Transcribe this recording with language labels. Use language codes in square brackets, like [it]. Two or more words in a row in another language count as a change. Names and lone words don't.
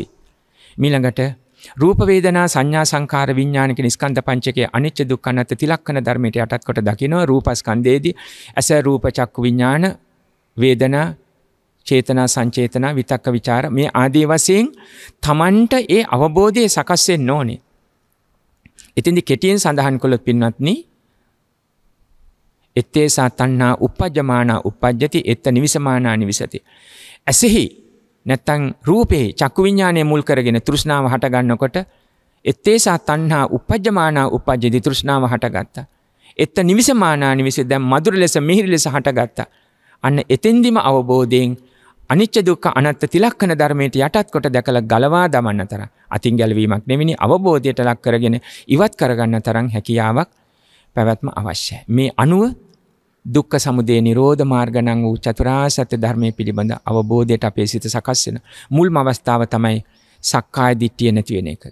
[si] ඊළඟට රූප වේදනා සංඥා සංකාර විඥාන කියන ස්කන්ධ පංචකයේ අනිච්ච දුක්ඛ අනාත්ම තිලක්ෂණ ධර්මයට යටත් කොට දකිනවා. රූපස්කන්ධයේදී ඇස රූප චක්කු විඥාන වේදනා චේතනා සංචේතනා විතක්ක ਵਿਚාර මේ ආදී වශයෙන් Tamanට ඒ අවබෝධය සකස් වෙන්න ඕනේ. ඉතින්දි කෙටියෙන් සඳහන් කළොත් පින්වත්නි [pi] එත්තේසා තණ්හා uppajjamaana uppajjati etta nivisamaana nivisati. [si] ඇසෙහි නැත්තම් රූපේ චක්කු විඥානයේ මුල් කරගෙන තෘෂ්ණාව හට ගන්නකොට [pi] එත්තේසා තණ්හා uppajjamaana uppajjati [si] තෘෂ්ණාව හටගත්තා. [pi] etta nivisamaana nivisati [si] දැන් මధుර ලෙස මිහිරි ලෙස හටගත්තා. අන්න එතෙන්දිම අවබෝධයෙන් අනිච්ච දුක්ඛ අනාත්ම තිලක්ෂණ ධර්මයට යටත් කොට දැකලා ගලවා දමන්න තරම් අතින් ගැලවීමක් නෙවෙයි අවබෝධයට ලක් කරගෙන ඉවත් කරගන්න තරම් හැකියාවක් පැවැත්ම අවශ්‍යයි. මේ අනුව දුක්ඛ සමුදය නිරෝධ මාර්ග නම් වූ චතුරාර්ය සත්‍ය ධර්මයේ පිළිබඳ අවබෝධයට අපේ සිත සකස් වෙන මුල්ම අවස්ථාව තමයි සක්කාය දිට්ඨිය නැති වෙන එක.